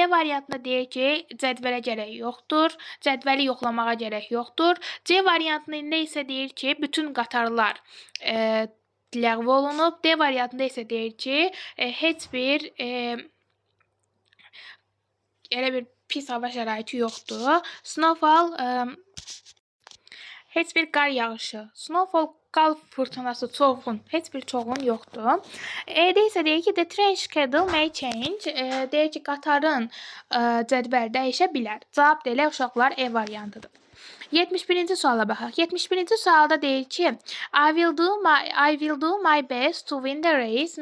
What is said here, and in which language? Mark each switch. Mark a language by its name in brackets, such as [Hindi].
[Azerbaijani] B variantında deyir ki, cədvələ gərək yoxdur, cədvəli yoxlamağa gərək yoxdur. C variantında isə deyir ki, bütün qatarlar ləğv olunub. D variantında isə deyir ki, heç bir elə bir pis hava şəraiti yoxdur. Snowfall, heç bir qar yağışı. Snowfall, qar fırtınası, heç bir çoğun yoxdur. E-də isə deyir ki, [English] the train schedule may change. [Azerbaijani] Deyir ki, qatarın cədvəl dəyişə bilər. Cavab da elə uşaqlar E variantıdır. 71-ci suala baxaq. 71-ci sualda deyir ki, [English] I will do my best to win the race.